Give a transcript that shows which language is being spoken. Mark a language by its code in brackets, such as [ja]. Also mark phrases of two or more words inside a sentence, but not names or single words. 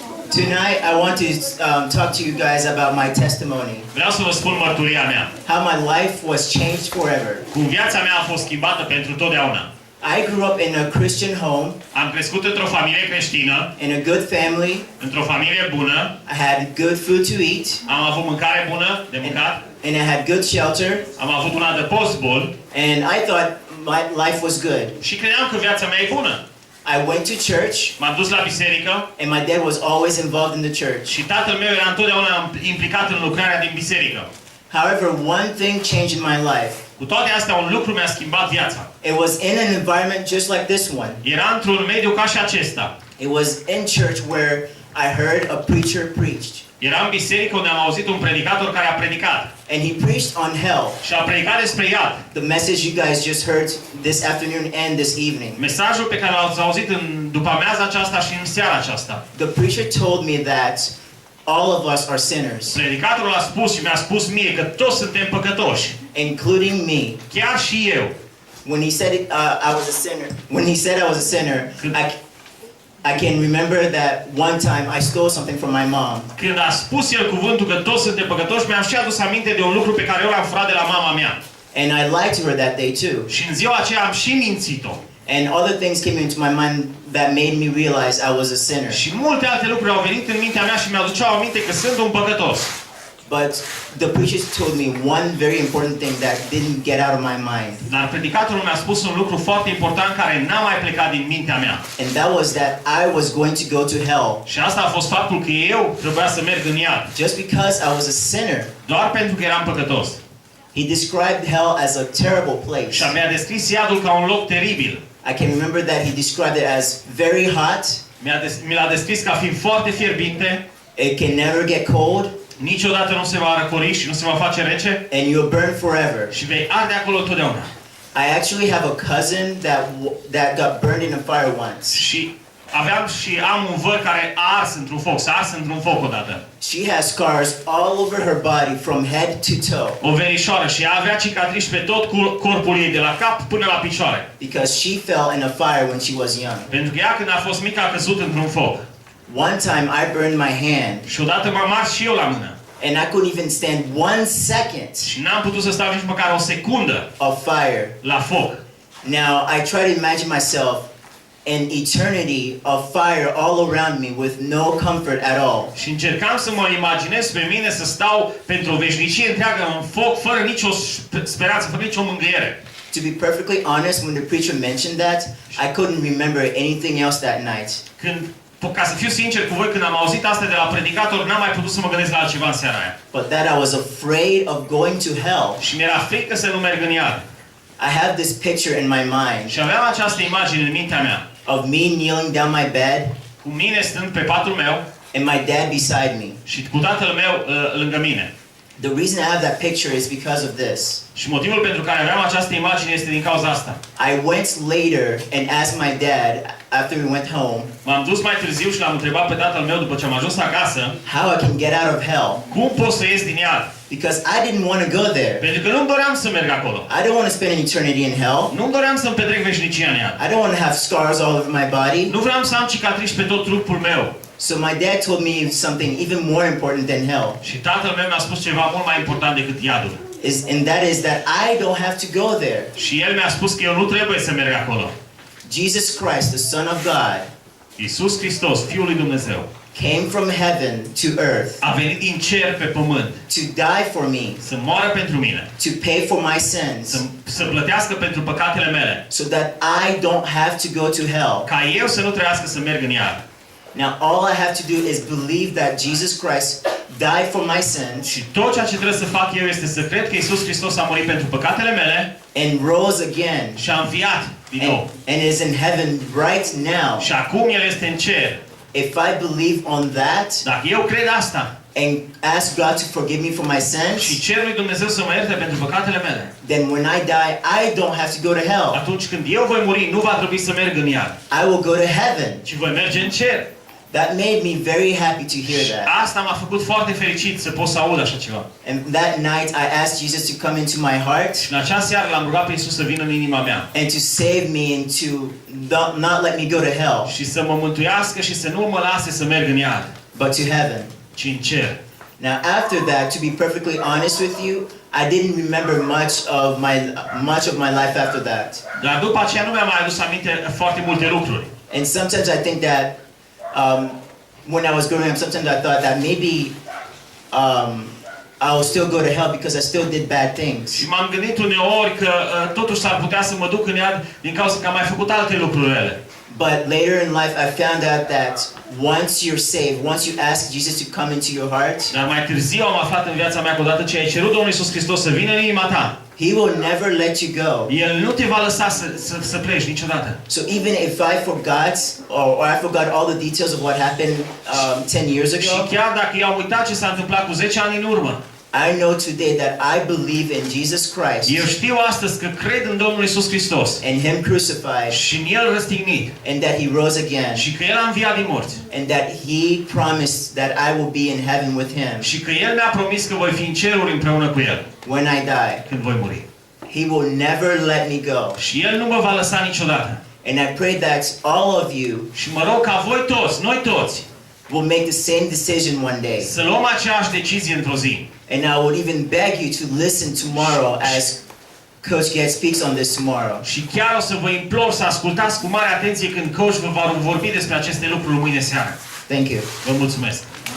[en] Tonight I want to talk to you guys about my testimony. [ro] Vreau să vă spun mărturia mea. [en] How my life was changed forever. [ro] Cum viața mea a fost schimbată pentru totdeauna. [en] I grew up in a Christian home. [ro] Am crescut într-o familie creștină. [en] In a good family. [ro] Într-o familie bună. [en] I had good food to eat. [ro] Am avut mâncare bună de mâncat. [en] And I had good shelter. [ro] Am avut un adăpost bun. [en] And I thought my life was good. [ro] Și credeam că viața mea e bună. [en] I went to church. [ro] M-am dus la biserică. [en] And my dad was always involved in the church. [ro] Și tatăl meu era întotdeauna implicat în lucrarea din biserică. [en] However, one thing changed in my life. [ro] Cu toate astea, un lucru mi-a schimbat viața. [en] It was in an environment just like this one. [ro] Era într-un mediu ca și acesta. [en] It was in church where I heard a preacher preached. [ro] Era în biserică unde am auzit un predicator care a predicat. [en] And he preached on hell. [ro] Și a predicat despre iad. [en] The message you guys just heard this afternoon and this evening. [ro] Mesajul pe care l-ați auzit în după amiaza aceasta și în seara aceasta. [en] The preacher told me that all of us are sinners. [ro] Predicatorul a spus și mi-a spus mie că toți suntem păcătoși. [en] Including me. [ro] Chiar și eu. [en] When he said I was a sinner. When he said I was a sinner, I can remember that one time I stole something from my mom. [ro] Când a spus el cuvântul că toți suntem păcătoși, mi-am și adus aminte de un lucru pe care eu l-am furat de la mama mea. [en] And I lied to her that day too. [ro] Și în ziua aceea am și mințit-o. [en] And other things came into my mind that made me realize I was a sinner. [ro] Și multe alte lucruri au venit în mintea mea și mi-aduceau aminte că sunt un păcătos. [en] But the preacher told me one very important thing that didn't get out of my mind. [ro] Dar predicatorul mi-a spus un lucru foarte important care n-a mai plecat din mintea mea. [en] And that was that I was going to go to hell. [ro] Și asta a fost faptul că eu trebuia să merg în iad. [en] Just because I was a sinner. [ro] Doar pentru că eram păcătos. [en] He described hell as a terrible place. [ro] Și mi-a descris iadul ca un loc teribil. [en] I can remember that he described it as very hot. [ro] Mi l-a descris ca fiind foarte fierbinte. [en] It can never get cold. [ro] Niciodată nu se va răcori și nu se va face rece. [en] And you'll burn forever. [ro] Și vei arde acolo totdeauna. [en] I actually have a cousin that got burned in a fire once. [ro] Și am un văr care a ars într-un foc, s-a ars într-un foc odată. [en] She has scars all over her body from head to toe. [ro] O verișoară și ea avea cicatrici pe tot corpul ei, de la cap până la picioare. [en] Because she fell in a fire when she was young. [ro] Pentru că ea când a fost mică a căzut într-un foc. [en] One time I burned my hand. [ro] Și odată m-am ars și eu la mână. [en] And I couldn't even stand 1 second. [ro] Și n-am putut să stau nici măcar o secundă [en] of fire. [ro] La foc. [en] Now I try to imagine myself an eternity of fire all around me with no comfort at all. [ro] Și încercam să mă imaginez pe mine să stau pentru o veșnicie întreagă în foc fără nicio speranță, fără nicio mângâiere. [en] To be perfectly honest, when the preacher mentioned that, I couldn't remember anything else that night. [ro] Ca să fiu sincer cu voi, când am auzit asta de la predicator, n-am mai putut să mă gândesc la altceva în seara aia. [en] But that I was afraid of going to hell. [ro] Și mi-era frică să nu merg în iad. [en] I have this picture in my mind. [ro] Și aveam această imagine în mintea mea. [en] Of me kneeling down my bed. [ro] Cu mine stând pe patul meu. [en] And my dad beside me. [ro] Și cu tatăl meu lângă mine. [en] The reason I have that picture is because of this. [ro] Și motivul pentru care aveam această imagine este din cauza asta. [en] I went later and asked my dad after we went home. [ro] M-am dus mai târziu și l-am întrebat pe tatăl meu după ce am ajuns acasă. [en] How I can get out of hell. [ro] Cum pot să ies din iad? [en] Because I didn't want to go there. [ro] Pentru că nu-mi doream să merg acolo. [en] I don't want to spend an eternity in hell. [ro] Nu-mi doream să-mi petrec veșnicia în iad. [en] I don't want to have scars all over my body. [ro] Nu vreau să am cicatrici pe tot trupul meu. [en] So my dad told me something even more important than hell. [ro] Și tatăl meu mi-a spus ceva mult mai important decât iadul. [en] And that is that I don't have to go there. [ro] Și el mi-a spus că eu nu trebuie să merg acolo. [en] Jesus Christ, the Son of God, [ro] Isus Cristos, Fiul lui Dumnezeu, [en] came from heaven to earth. [ro] A venit din cer pe pământ. [en] To die for me. [ro] Să moară pentru mine. [en] To pay for my sins. [ro] Să plătească pentru păcatele mele. [en] So that I don't have to go to hell. [ro] Ca eu să nu trebuiască să merg în iad. [en] Now all I have to do is believe that Jesus Christ died for my sins. [ro] Și tot ceea ce trebuie să fac eu este să cred că Isus Hristos a murit pentru păcatele mele. [en] And rose again. [ro] Și a înviat din nou. [en] And is in heaven right now. [ro] Și acum el este în cer. [en] If I believe on that. [ro] Dacă eu cred asta. [en] And ask God to forgive me for my sins. [ro] Și cer lui Dumnezeu să mă ierte pentru păcatele mele. [en] Then when I die, I don't have to go to hell. [ro] Atunci când eu voi muri, nu va trebui să merg în iad. [en] I will go to heaven. [ro] Ci voi merge în cer. [en] That made me very happy to hear that. [ro] Asta m-a făcut foarte fericit să pot să aud așa ceva. [en] And that night I asked Jesus to come into my heart. [ro] Și în acea seară l-am rugat pe Isus să vină în inima mea. [en] And to save me and to not let me go to hell. [ro] Și să mă mântuiască și să nu mă lase să merg în iad. [en] but to heaven. [ro] ci în cer. [en] Now after that, to be perfectly honest with you, I didn't remember much of my life after that. [ro] Dar după aceea nu mi-am mai adus aminte foarte multe lucruri. [en] And sometimes I think that when I was growing up, sometimes I thought that maybe I will still go to hell because I still did bad things. [ro] Și m-am gândit uneori că totuși s-ar putea să mă duc în iad din cauza că am mai făcut alte lucruri rele. [en] But later in life, I found out that once you're saved, once you ask Jesus to come into your heart, [ro] Dar mai târziu am aflat în viața mea că odată ce ai cerut Domnul Isus Cristos să vină în inima ta, [en] He will never let you go. [ro] El nu te va lăsa să pleci niciodată. [en] So even if I forgot, or I forgot all the details of what happened 10 years [ro] Și [en] ago, [ro] chiar dacă i-am uitat ce s-a întâmplat cu 10 ani în urmă, [en] I know today that I believe in Jesus Christ [ro] eu știu astăzi că cred în Domnul Isus Hristos [en] and Him crucified, [ro] și în El răstignit [en] and that He rose again, [ro] și că El a înviat din morți [en] and that He promised that I will be in heaven with Him [ro] și că El mi-a promis că voi fi în ceruri împreună cu El [en] when I die. [ro] când voi muri. [en] He will never let me go. [ro] Și El nu mă va lăsa niciodată. [en] And I pray that all of you [ro] Și mă rog ca voi toți, noi toți, [en] will make the same decision one day. [ro] să luăm aceeași decizie într-o zi. [en] And I would even beg you to listen tomorrow as Coach Gad speaks on this tomorrow. [ro] Și chiar o să vă implor să ascultați cu mare atenție când coach vă va vorbi despre aceste lucruri mâine seară. [en] Thank you. [ro] Vă mulțumesc.